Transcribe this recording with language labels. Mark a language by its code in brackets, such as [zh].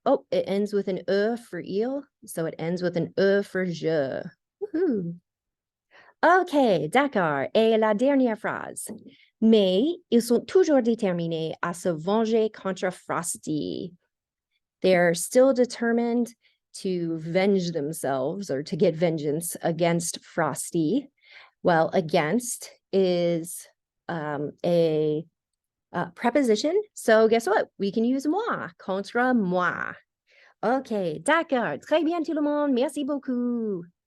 [en] Oh, it ends with an E for il. So it ends with an E for je. [fr] Woohoo. OK, d'accord. Et la dernière phrase. Mais ils sont toujours déterminés à se venger contre Frosty. [en] They're still determined to venge themselves or to get vengeance against Frosty. Well, against is a preposition. So guess what? We can use [fr] moi, contre moi. OK, d'accord. Très bien tout le monde. Merci beaucoup.